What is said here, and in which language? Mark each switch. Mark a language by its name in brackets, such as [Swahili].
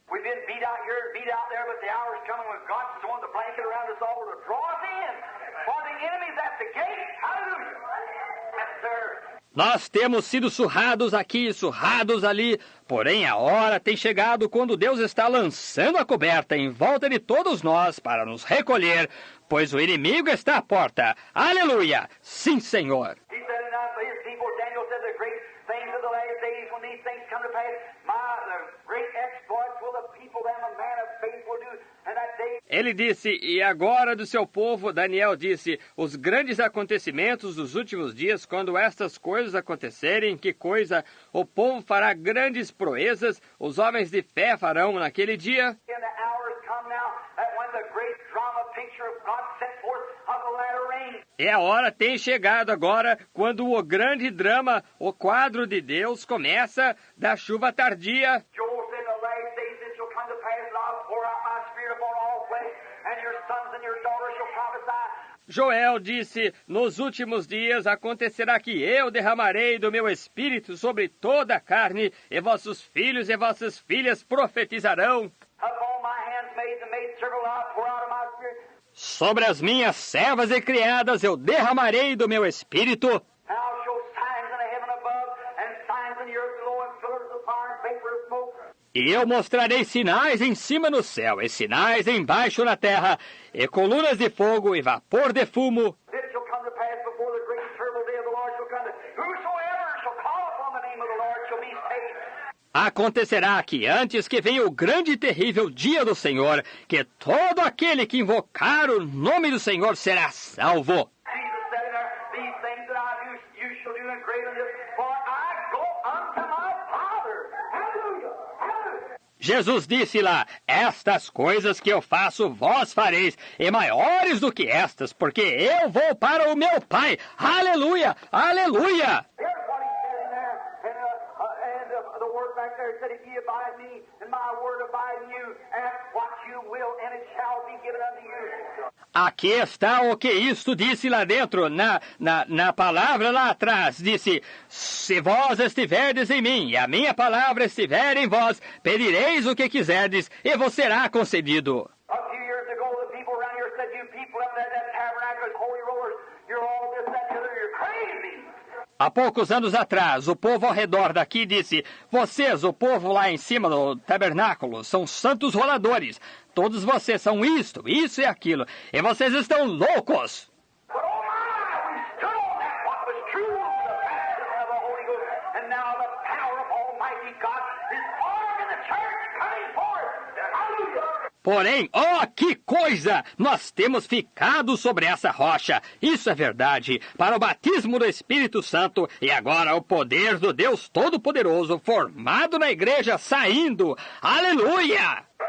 [English] We've been beat out here and beat out there, but the hour's coming when God's throwing the blanket around us all to draw us in. For the enemy's at the gate. Hallelujah. Yes, sir. [Portuguese] Nós temos sido surrados aqui, surrados ali, porém a hora tem chegado quando Deus está lançando a coberta em volta de todos nós para nos recolher, pois o inimigo está à porta. Aleluia! Sim, Senhor! [English] He said in his people, Daniel said, the great things of the last days, when these things come to pass, the great exploits will the people and the man of faith will do, and that day... [Portuguese] Ele disse, e agora do seu povo, Daniel disse, os grandes acontecimentos dos últimos dias, quando estas coisas acontecerem, que coisa, o povo fará grandes proezas, os homens de fé farão naquele dia. [English] And the hour has come now, that when the great drama picture of God set forth of the latter rain. [Portuguese] E a hora tem chegado agora, quando o grande drama, o quadro de Deus, começa da chuva tardia. [English] Joel said, in the last days it shall come to pass, and I'll pour out my spirit upon all flesh, and your sons and your daughters shall prophesy. [Portuguese] Joel disse, nos últimos dias acontecerá que eu derramarei do meu espírito sobre toda a carne, e vossos filhos e vossas filhas profetizarão. [English] Upon my handmaids and maidservants will I pour out of my spirit. [Portuguese] Sobre as minhas servas e criadas eu derramarei do meu espírito. [English] And I'll show signs in the heaven above, and signs in the earth below, and pillars of fire and vapor of smoke. [Portuguese] E eu mostrarei sinais em cima no céu, e sinais embaixo na terra, e colunas de fogo e vapor de fumo. [English] This shall come to pass before the great and terrible day of the Lord shall come. Whosoever shall call upon the name of the Lord shall be saved. [Portuguese] Acontecerá que antes que venha o grande e terrível dia do Senhor, que todo aquele que invocar o nome do Senhor será salvo. [English] Jesus said in there, these things that I do, you shall do in greater than this, for I go unto my Father. Hallelujah. Hallelujah. [Portuguese] Jesus disse lá, estas coisas que eu faço vós fareis, e maiores do que estas, porque eu vou para o meu Pai. Aleluia! Aleluia! [English] Here's what he said in there, and the word back there said, if ye abide in me, and my word abide in you, ask what you will, and it shall be given unto you. [Portuguese] Aqui está o que isto disse lá dentro, na palavra lá atrás. Disse, se vós estiverdes em mim, e a minha palavra estiver em vós, pedireis o que quiserdes, e vos será concedido. [English] A few years ago, the people around here said, you people up there at that tabernacle and holy rollers, you're all this, that, and the other, you're crazy. [Portuguese] Há poucos anos atrás, o povo ao redor daqui disse, vocês, o povo lá em cima do tabernáculo, são santos roladores. Todos vocês são isto, isso e aquilo. E vocês estão loucos. [English] But oh my, we stood on that what was true of the baptism of the Holy Ghost, and now the power of Almighty God is pouring in the church, coming forth. Hallelujah. [Portuguese] Porém, oh, que coisa! Nós temos ficado sobre essa rocha. Isso é verdade. Para o batismo do Espírito Santo e agora o poder do Deus Todo-Poderoso formado na igreja saindo. Aleluia!